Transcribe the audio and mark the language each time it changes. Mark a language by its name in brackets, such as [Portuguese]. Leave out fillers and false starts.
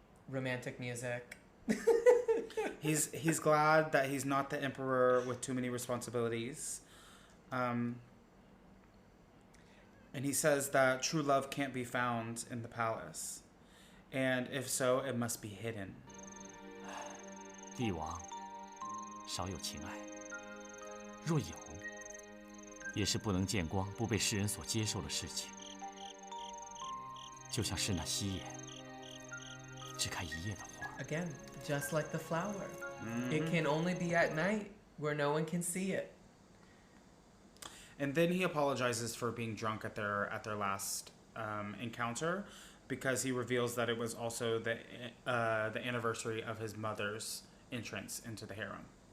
[English] Romantic music. He's glad that he's not the emperor with too many responsibilities. And he says that true love can't be found in the palace. And if so, it must be hidden. [Chinese] 帝王少有情爱，若有，也是不能见光、不被世人所接受的事情。就像是那夕颜，只开一夜的花。 [English] Again, just like the flower. It can only be at night where no one can see it. And then he apologizes for being drunk at their last encounter, because he reveals that it was also the anniversary of his mother's entrance into the harem.